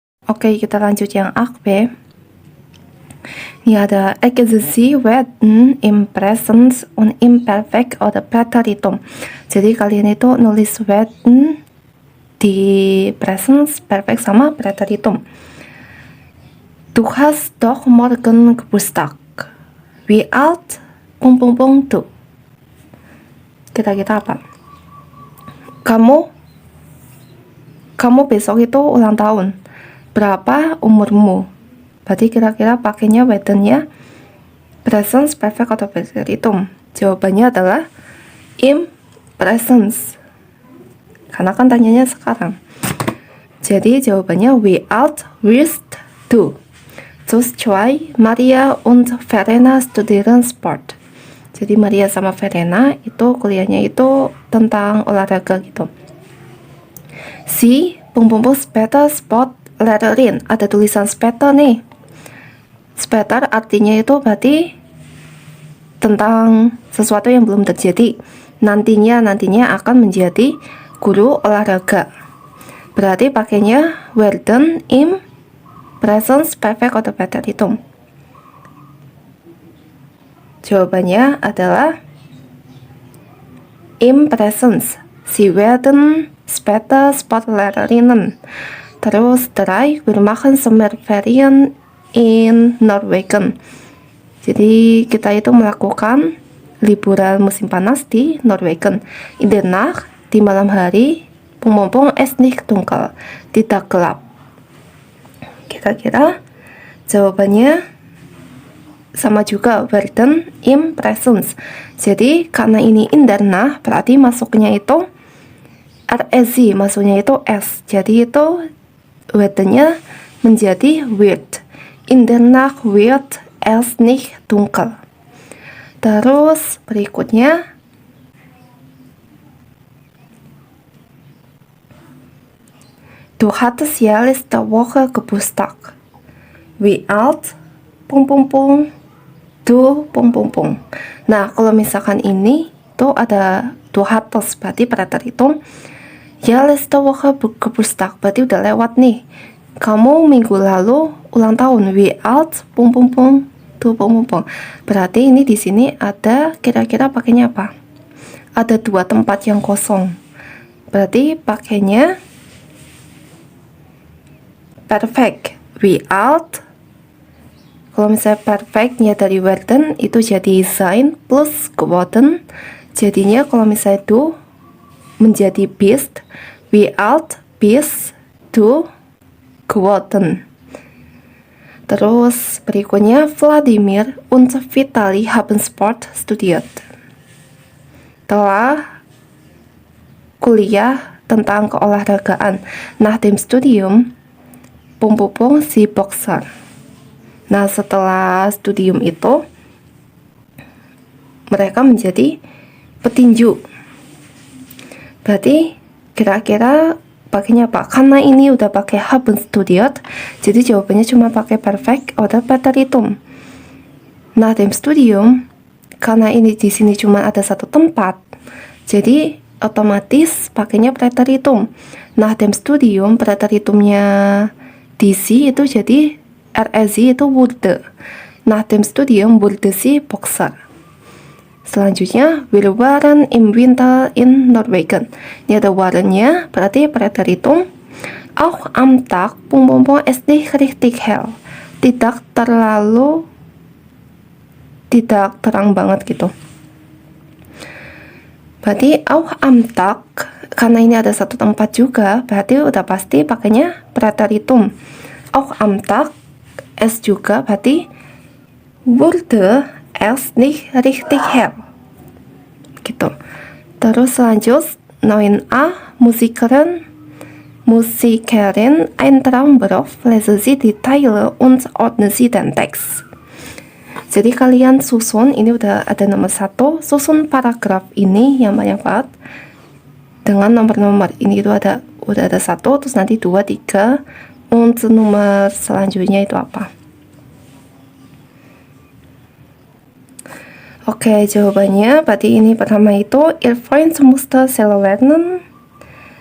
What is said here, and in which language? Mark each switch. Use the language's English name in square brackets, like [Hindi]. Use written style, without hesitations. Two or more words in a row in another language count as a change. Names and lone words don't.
[Indonesian] Oke, kita lanjut yang akb. Ini ada [German] sie werden im Presens und im Perfekt oder Präteritum. [Indonesian] Jadi kalian itu nulis werden di presens, perfect sama Präteritum. [German] Du hast doch morgen Geburtstag. Wie alt? Du. [Indonesian] Kira-kira apa? Kamu besok itu ulang tahun. Berapa umurmu? Berarti kira-kira pakainya werden-nya presence, perfect, atau Präteritum. Jawabannya adalah [German] im presence. [Indonesian] Karena kan tanyanya sekarang. Jadi jawabannya [German] wie alt wirst du? Terus zwei, Maria und Verena studieren Sport. [Indonesian] Jadi Maria sama Verena itu kuliahnya itu tentang olahraga gitu. [German] Si später Sportlehrerin. [Indonesian] Ada tulisan später nih. Später artinya itu berarti tentang sesuatu yang belum terjadi. Nantinya akan menjadi guru olahraga. Berarti pakainya [German] werden im presens, perfect, atau Präteritum. [Indonesian] Jawabannya adalah [German] im presens. Sie werden später Sportlehrerinnen. Terus 3, wir machen Sommerferien in Norwegen. [Indonesian] Jadi kita itu melakukan liburan musim panas di Norwegen. [German] In der Nacht, [Indonesian] di malam hari, [German] es nicht dunkel, [Indonesian] tidak gelap. Kira-kira jawabannya sama juga werden im presens. Jadi karena ini [German] in der Nacht, [Indonesian] berarti masuknya itu RSI, masuknya itu S. Jadi itu werden-nya menjadi wird. [German] In der Nacht wird es nicht dunkel. [Indonesian] Terus berikutnya [German] du hattest ja letzte Woche Geburtstag. Wie alt? Du. [Indonesian] Nah, kalau misalkan ini tuh ada du hattest, berarti Präteritum. [German] Ya letzte Woche Geburtstag, [Indonesian] berarti udah lewat nih. Kamu minggu lalu ulang tahun. [German] Wie alt? Du. [Indonesian] Berarti ini di sini ada kira-kira pakainya apa? Ada 2 tempat yang kosong. Berarti pakainya perfect. [German] Wie alt? [Indonesian] Kalau misalnya perfectnya dari werden itu jadi [German] sein plus geworden. [Indonesian] Jadinya kalau misalnya du menjadi bist. [German] Wie alt bist du geworden? Terus berikutnya Vladimir und Vitali haben Sport studiert. [Indonesian] Telah kuliah tentang keolahragaan. [German] Nach dem Studium si Boxer. [Indonesian] Nah, setelah studium itu mereka menjadi petinju. Berarti kira-kira pakainya apa? Karena ini udah pakai haben studiert, jadi jawabannya cuma pakai [German] perfect oder Präteritum. Nach dem Studium, [Indonesian] karena ini di sini cuma ada 1 tempat, jadi otomatis pakainya Präteritum. [German] Nach dem Studium, [Indonesian] Präteritumnya DC itu jadi RSI itu wurde. [German] Nach dem Studium wurde sie Boxer. Selanjutnya, wir waren im Winter in Norwegen. [Indonesian] Ini ada warennya, berarti Präteritum. [German] Auch am Tag, es nicht richtig hell. [Indonesian] Tidak terang banget gitu. [German] Berarti auch am Tag, [Indonesian] karena ini ada 1 tempat juga, berarti udah pasti pakainya Präteritum. [German] Auch am Tag, es [Indonesian] juga berarti [German] wurde es nicht richtig hell. [Indonesian] Gitu. [German] Terus lanjut 9a, Musikerin ein Traumberuf, lesen Sie die Teile und ordnen Sie den Text. [Indonesian] Jadi kalian susun, ini udah ada nomor 1, susun paragraf ini yang banyak banget dengan nomor-nomor. Ini itu udah ada 1, terus nanti 2, 3, untuk nomor selanjutnya itu apa? Oke, jawabannya berarti ini pertama itu Ihr Freund musste selber lernen.